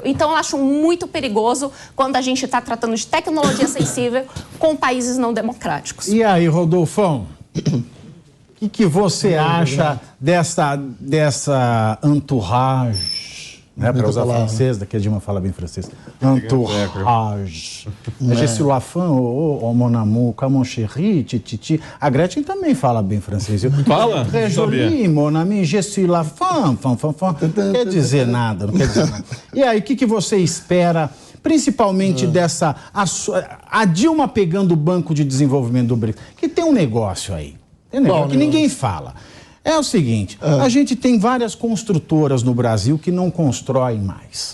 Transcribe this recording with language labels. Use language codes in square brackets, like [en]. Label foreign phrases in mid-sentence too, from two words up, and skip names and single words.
[pt] Então, eu acho muito perigoso quando a gente está tratando de tecnologia sensível com países não democráticos. E aí, Rodolfão, o que você acha dessa entourage, né, para usar francês, daqui a Dilma fala bem francês, entourage. [fr] Je suis la femme, oh mon amour, comme mon chéri, titi. [pt] A Gretchen também fala bem francês. Fala? [fr] Très jolie, mon ami, je suis la femme, [pt] Não quer dizer nada, não quer dizer nada. E aí, o que você espera, principalmente dessa... A Dilma pegando o Banco de Desenvolvimento do BRICS, que tem um negócio aí, tem um negócio que ninguém fala. É o seguinte, a gente tem várias construtoras no Brasil que não constroem mais.